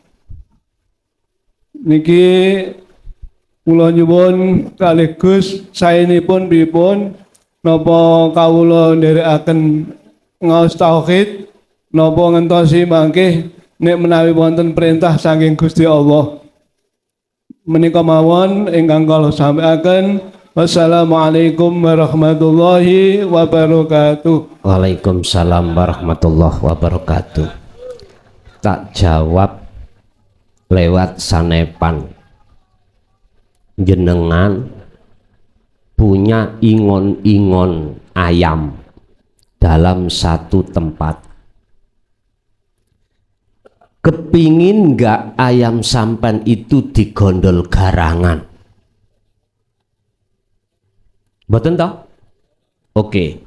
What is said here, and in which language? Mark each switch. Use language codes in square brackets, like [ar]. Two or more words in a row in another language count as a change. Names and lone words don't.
[jv] niki, kula nyuwun kalih Gus saenipun pripun napa kawula nderekaken ngaos tauhid napa ngentosi mangke nek menawi wonten perintah saking Gusti Allah. Menika mawon ingkang kula sampaiken. [ar] والسلام عليكم ورحمة الله وبركاته. وعليكم السلام ورحمة الله وبركاته. [jv] Tak jawab lewat sanepan. [id] Jenengan punya ingon-ingon ayam dalam satu tempat. Kepingin nggak ayam sampan itu digondol garangan? Betul toh? Oke.